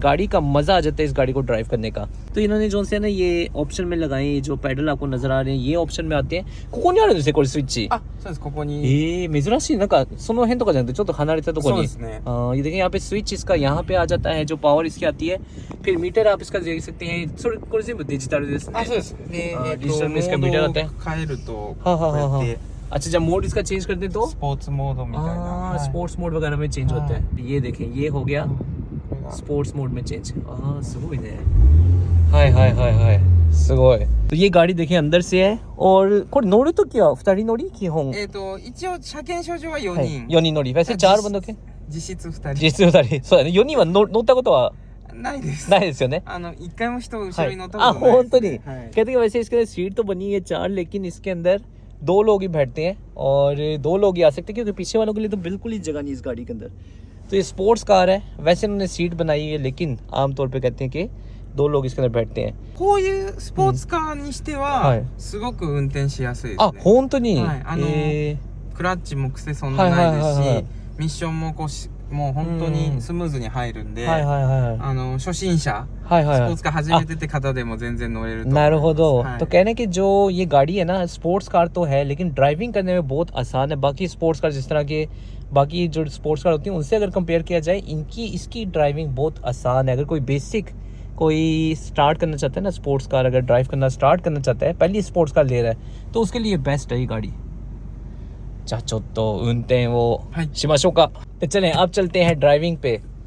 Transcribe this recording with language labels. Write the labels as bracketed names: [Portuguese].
[Hindi] गाड़ी का मज़ा आ जाता है इस गाड़ी को ड्राइव करने का। तो इन्होंने जो से ना ये ऑप्शन में लगाए हैं, जो पैडल आपको नजर आ रहे हैं ये ऑप्शन में आते हैं। [Japanese] ここにあるんですねこれスイッチ。そうです、ここに。珍しい、なんかその辺とかじゃなくてちょっと離れたところに。そうですね。 [Hindi] ये देखिए यहाँ पे स्विच इसका यहाँ पे आ जाता है, जो पावर इसकी आती है। फिर मीटर आप इसका देख सकते हैं। [Japanese] それこれ全部デジタルですね。そうです。で、 [Hindi] डिजिटल में इसका मीटर आता है। [Japanese] 変えるとこうやって [Hindi] अच्छा जब मोड इसका चेंज करते हैं तो [Japanese] スポーツモードみたいな、はい、 [Hindi] स्पोर्ट्स मोड वगैरह में चेंज होते हैं। ये देखें ये हो गया [Japanese] これが [Hindi] स्पोर्ट्स मोड में चेंज। [Japanese] すごいね。はいはいはいはい。すごい。 [Hindi] तो ये गाड़ी देखिए अंदर से है और [Japanese] これ乗るときは2人乗り基本。一応車検証上は4人、 4人乗り。 [Hindi] वैसे 4 बंदों के [Japanese] 実質2人、実質2人。そうだね。4人は乗ったことはないです。ないですよね。一回も人後ろに乗ったことないです、ね。本当に。はい、 [Hindi] कहते हैं वैसे इसके सीट तो बनी है 4 लेकिन इसके अंदर 2 लोग ही बैठते हैं और 2 लोग ही आ सकते हैं क्योंकि पीछे वालों के लिए तो बिल्कुल ही जगह नहीं इस गाड़ी के अंदर। तो ये स्पोर्ट्स कार है, वैसे इन्होंने सीट बनाई है लेकिन आमतौर पे कहते हैं कि 2 लोग इसके अंदर बैठते हैं। [Japanese] こういうスポーツカーにしては、すごく運転しやすいですね。本当に、クラッチも癖そんなないですし、ミッションももう本当にスムーズに入るんで、初心者、スポーツカー始めてて方でも全然乗れると思います。なるほど。 [Hindi] तो कहने कि जो ये गाड़ी है ना स्पोर्ट्स कार तो है लेकिन ड्राइविंग करने में बहुत आसान है। बाकी स्पोर्ट्स कार जिस तरह के बाकी जो स्पोर्ट्स कार होती हैं उनसे अगर कंपेयर किया जाए इसकी ड्राइविंग बहुत आसान है। अगर कोई बेसिक कोई स्टार्ट करना चाहता है ना स्पोर्ट्स कार अगर ड्राइव करना स्टार्ट करना चाहता है पहली स्पोर्ट्स कार ले रहा है तो उसके लिए बेस्ट है ये गाड़ी। [Japanese] じゃあちょっと運転をしましょうか。で [Hindi] चलें अब चलते हैं ड्राइविंग पे।